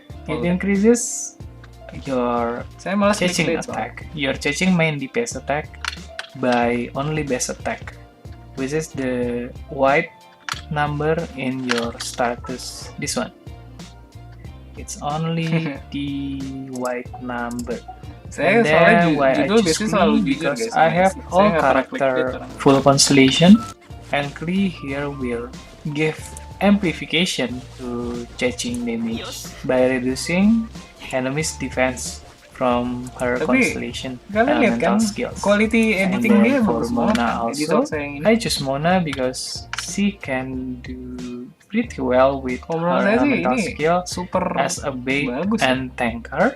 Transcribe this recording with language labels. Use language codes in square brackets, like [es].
[en] It increases your chasing attack. Your chasing main DPS attack by only base attack, which is the white number in your status. This one. It's only the white number. [id] Saya soalnya judul biasanya selalu jujur guys. [en] I have all character full constellation, and Klee here will give amplification to changing damage by reducing enemy's defense from her constellation elemental skills. Quality editing dia for Mona also. I choose Mona because she can do pretty well with her elemental skill as a bait and tanker.